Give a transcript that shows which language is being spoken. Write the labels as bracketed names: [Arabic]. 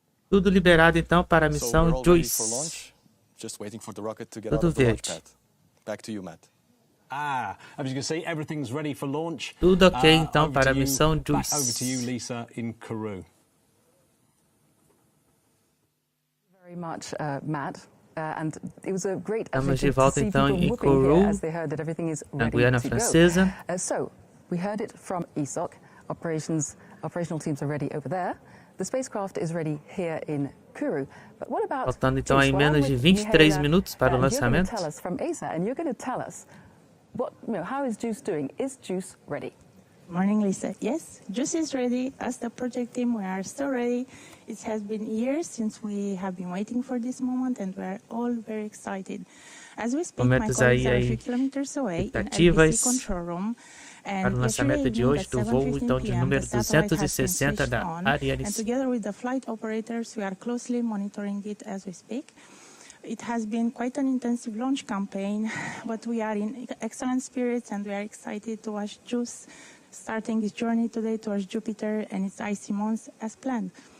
[Portuguese] Tudo liberado então para a missão JUICE. [English] Just waiting for the rocket to get out of the launch pad. Back to you, Matt. As you can see, everything's ready for launch. [Portuguese] Tudo ok então para a missão JUICE. [English] Over to you, Lisa, in Kourou. Very much, Matt. And it was a great [Portuguese] Estamos de volta então em Kourou, na Guiana Francesa. [English] So we heard it from ESOC. Operational teams are ready over there. The spacecraft is ready here in Kourou. But what about [Portuguese] Faltando então aí menos de 23 minutos para o lançamento. [English] You're going to tell us from ESA, and you're going to tell us how is JUICE doing? Is JUICE ready? Morning, Lisa. Yes, JUICE is ready. As the project team, we are still ready. It has been years since we have been waiting for this moment, and we are all very excited. As we speak, my colleagues are a few kilometers away in LPC control room. [Portuguese] Para o lançamento de hoje do voo então de número 260 da Ariane. [English] And together with the flight operators, we are closely monitoring it as we speak. It has been quite an intensive launch campaign, but we are in excellent spirits, and we are excited to watch JUICE starting its journey today towards Jupiter and its icy moons as planned.